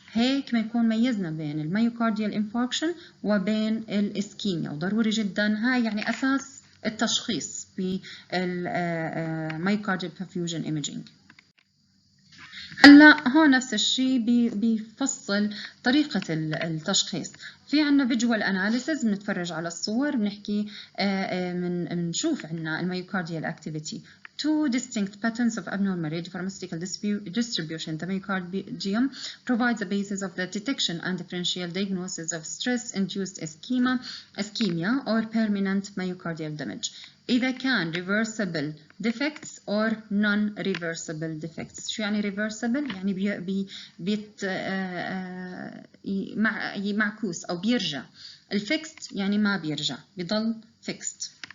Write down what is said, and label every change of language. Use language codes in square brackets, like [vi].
[ar] هيك بنكون ميزنا بين الميوكارديال انفاركشن وبين الاسكيميا، وضروري جدا هاي يعني اساس التشخيص بالميوكارديال perfusion imaging. هلا هون نفس الشيء بيفصل طريقة التشخيص. في عنا visual analysis، بنتفرج على الصور، بنحكي بنشوف عنا الميوكارديال activity. [en] Two distinct patterns of abnormal radiopharmaceutical distribution. The myocardium provides the basis of the detection and differential diagnosis of stress-induced ischemia or permanent myocardial damage. [ar] إذا كان [en] reversible defects or non-reversible defects. [ar] شو يعني reversible؟ يعني معكوس أو بيرجع. الفيكست يعني ما بيرجع، بيضل fixed.